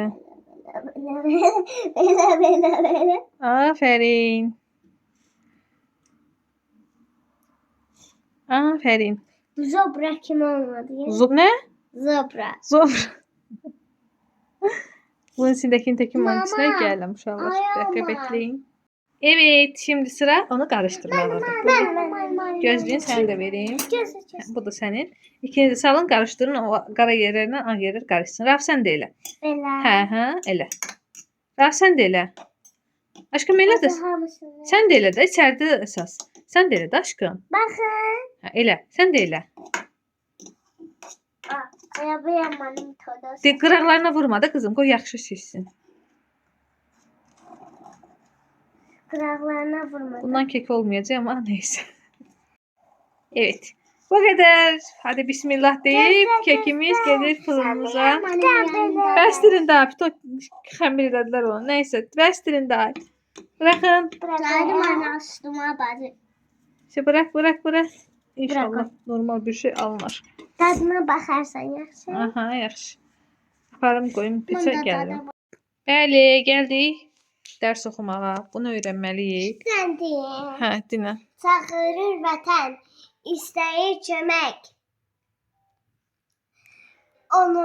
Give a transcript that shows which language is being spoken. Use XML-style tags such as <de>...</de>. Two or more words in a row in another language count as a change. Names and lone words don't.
<az>Belə. Afərin. Afərin. Zobra kimi olmadı ya? Nə? Zobra. Zor. Bunun içindekini töküm onun içinə Mama, gələm uşaqlar. ay Bir dəqiqə ama. bekləyin.</az> <tr>Evet, şimdi sıra onu karıştırmalıdır.</tr> <az>Gözlüğün səni də vereyim. Bu da sənin. İkinizi salın, qarışdırın. O qara yerlərlə ağ yerlər qarışsın. Raf sən də elə. Belə. Hə, elə. Raf sən də elə. Aşkım elə də. Sən də elə də, içəridə əsas. Sən də elə də aşkım. Baxın. Hə, elə. Sən də elə. Bu yamanın todosu. De, qıraqlarına vurma da qızım, qoy yaxşı şişsin. Qıraqlarına vurmadı.</az> <tr>Bundan kek olmayacaq ama neyse. Evet. Bu kadar. Hadi bismillah deyip kekimiz gelir fırınımıza.</tr> <az>Bəstirin daha. Bir xəmir elədilər onu. Neyse. Bəstirin daha.</az> <tr>Bırakın. Bırakalım anne açtıma bari. İşte bırak.</tr> <az>İnşallah normal bir şey alınır.</az> <tr>Tadına bakarsan yaxşı.</tr> <az>Aha, yaxşı. Aparım qoyum peçə Bunda gəlim. tadı Bəli, gəldik. Dərs oxumağa. Bunu öyrənməliyik. Sən deyin. Hə, dinlə. Çağırır vətən, istəyir kömək. Onu,</az>